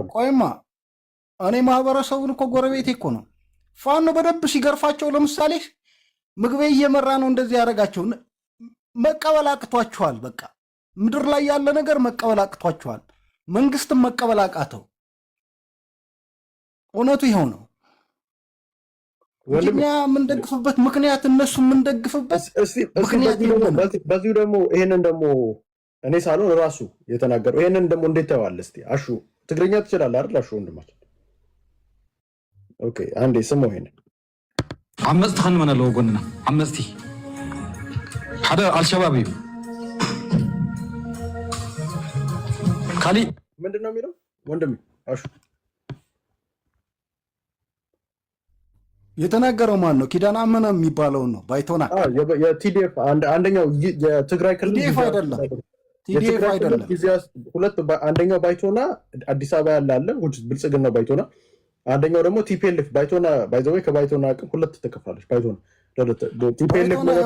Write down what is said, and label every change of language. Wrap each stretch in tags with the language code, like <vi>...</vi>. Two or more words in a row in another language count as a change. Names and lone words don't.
<am>ቆይማ እኔ ማህበረሰቡን እኮ ጎረቤቴ እኮ ነው። ፋኖ በደንብ ሲገርፋቸው ለምሳሌ ምግበይ እየመራ ነው እንደዚህ ያደረጋቸው። መቀበል አቅቷችኋል። በቃ ምድር ላይ ያለ ነገር መቀበል አቅቷችኋል። መንግስትም መቀበል አቃተው። እውነቱ ይኸው ነው። እኛ የምንደግፍበት ምክንያት እነሱ የምንደግፍበት ምክንያት የለንም። በዚሁ ደግሞ ይሄንን ደግሞ እኔ ሳልሆን ራሱ የተናገረው ይሄንን ደግሞ እንዴት ታየዋለህ? እስኪ አሹ ትግርኛ ትችላለህ አይደል? አሹ ወንድማችን ኦኬ፣ አንዴ ስማው። ይሄንን</am> <ti>ዓመፅቲ ክንመን ኣለዎ ጎንና ዓመፅቲ ሓደ አልሸባብ እዩ ካሊ</ti> <am>ምንድን ነው የሚለው ወንድሜ አሹ? የተናገረው ማን ነው? ኪዳነ አመነ የሚባለውን ነው። ባይቶና የቲዲኤፍ አንደኛው የትግራይ ክልል ቲዲኤፍ አይደለም። ሁለት አንደኛው ባይቶና አዲስ አበባ ያለ አለ ብልጽግና ባይቶና፣ አንደኛው ደግሞ ቲፒኤልኤፍ ባይቶና። ባይዘዌ ከባይቶና አቅም ሁለት ተከፋለች ባይቶና። ቲፒኤልኤፍ</am>